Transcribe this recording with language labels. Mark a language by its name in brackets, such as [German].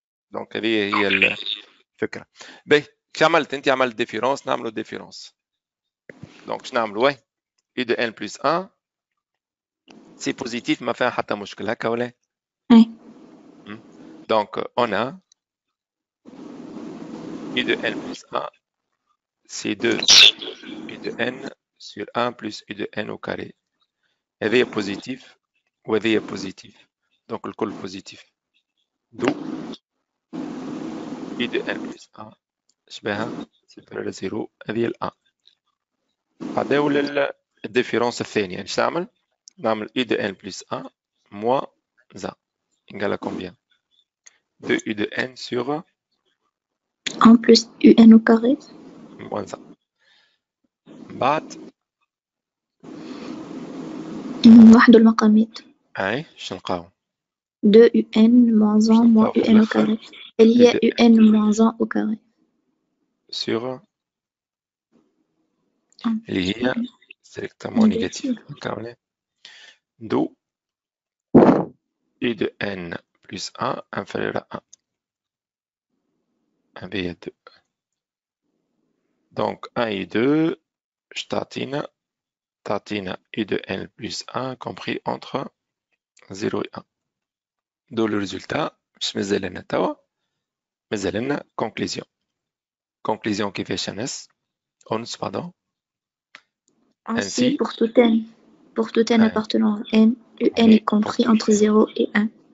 [Arabic] دونك هذه هي الفكره. باهي كي عملت انت عملت ديفيرونس نعملوا ديفيرونس. دونك شنو نعملوا؟ [French] U de N plus 1 c'est positif [Arabic] ما فيها حتى مشكل هكا ولا؟ [French] Oui. Donc on a U de N plus 1 c'est 2 U de N sur 1 plus U de N au carré. [Arabic] هذه positif وهذه positif. [French] Donc [Arabic] الكل [French] positif. d'où U de N plus 1 [Arabic] شبهها [French] supérieur à 0 [Arabic] هذه ال 1. بعدين للديفيرونس الثانية ايش تعمل؟ نعمل [French] U de N plus 1 moins 1 égale à combien? 2 U de N sur 1 plus UN au carré. moins 1. [Arabic] بعد وحدوا المقامات. اي شنو نلقاو؟ [French] 2 UN moins 1 moins [Arabic] في [French] UN au [Arabic] الآخر carré. اللي هي [French] U de UN moins 1 au carré. sur Ah, [Arabic] اللي هي [French] strictement négatif. négatif. d'où U de N plus 1 inférieur à 1. [Arabic] هذه 2. [French] Donc 1 et 2 [Arabic] تعطينا [French] U de N plus 1 compris entre 0 et 1. d'où le résultat [Arabic] مش مازال لنا توا مازال لنا conclusion. Conclusion كيفاش ناس أونس pardon. [French] Ainsi, pour tout n appartenant à n, UN est compris entre 0 et 1.